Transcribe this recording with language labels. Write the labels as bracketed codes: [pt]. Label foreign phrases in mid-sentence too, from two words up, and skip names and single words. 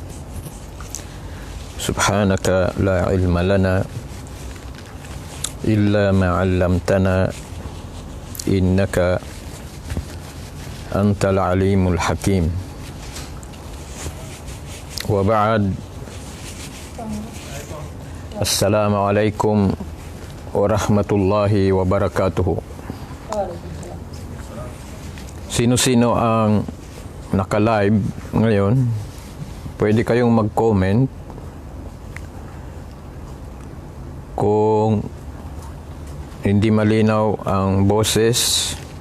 [ar] سبحانك لا علم لنا إلا ما علمتنا إنك أنت العليم الحكيم. وبعد. السلام عليكم ورحمة الله وبركاته. [tl] Sino-sino ang naka-live ngayon, pwede kayong mag-comment kung hindi malinaw ang boses.